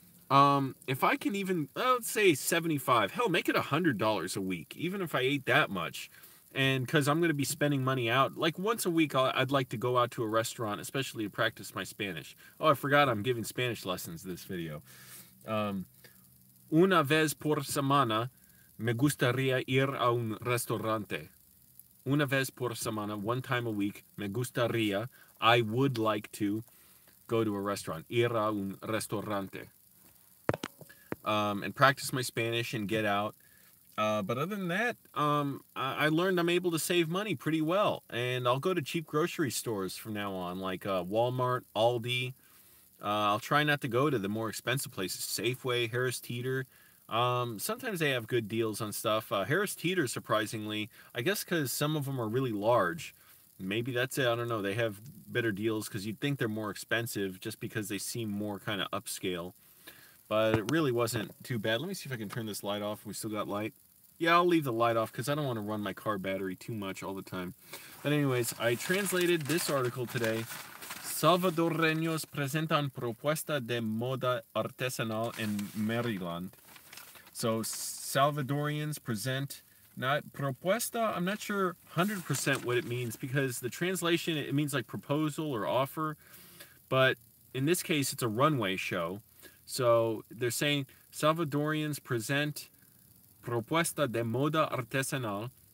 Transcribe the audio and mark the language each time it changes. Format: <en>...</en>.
<en>If I can even, let's say 75, hell, make it $100 a week, even if I ate that much. And because I'm going to be spending money out, like once a week, I'd like to go out to a restaurant, especially to practice my Spanish. Oh, I forgot I'm giving Spanish lessons this video.</en> <es>Una vez por semana me gustaría ir a un restaurante. una vez por semana,</es> <en>one time a week,</en> <es>me gustaría,</es> <en>I would like to go to a restaurant,</en> <es>ir a un restaurante,</es> <en>and practice my Spanish and get out. But other than that, I learned I'm able to save money pretty well, and I'll go to cheap grocery stores from now on, like Walmart, Aldi. I'll try not to go to the more expensive places, Safeway, Harris Teeter. Sometimes they have good deals on stuff. Harris Teeter, surprisingly, I guess because some of them are really large. Maybe that's it. I don't know. They have better deals because you'd think they're more expensive just because they seem more kind of upscale. But it really wasn't too bad. Let me see if I can turn this light off. We still got light. Yeah, I'll leave the light off because I don't want to run my car battery too much all the time. But anyways, I translated this article today.</en> <es>Salvadoreños presentan propuesta de moda artesanal en Maryland.</es> <en>So Salvadorians present, not propuesta, I'm not sure 100% what it means because the translation, it means like proposal or offer. But in this case, it's a runway show. So they're saying Salvadorians present</en> <es>propuesta de moda artesanal.</es>